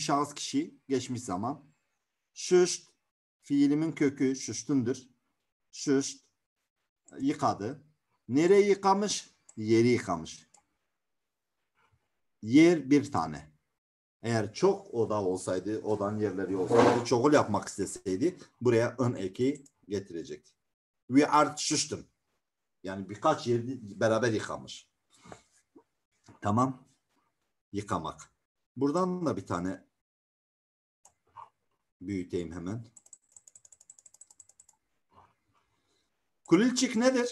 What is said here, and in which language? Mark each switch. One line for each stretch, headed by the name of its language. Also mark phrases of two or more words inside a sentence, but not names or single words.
Turkish: şahıs kişi geçmiş zaman. Şuşt fiilimin kökü şuştundur. Şuşt yıkadı. Nereyi yıkamış? Yeri yıkamış. Yer bir tane. Eğer çok oda olsaydı, odanın yerleri olsaydı, çoğul yapmak isteseydi buraya ın eki getirecekti.
Persian: We are şuştum.
Turkish: Yani birkaç yeri beraber yıkamış. Tamam. Yıkamak. Buradan da bir tane büyüteyim hemen. Kulilçik nedir?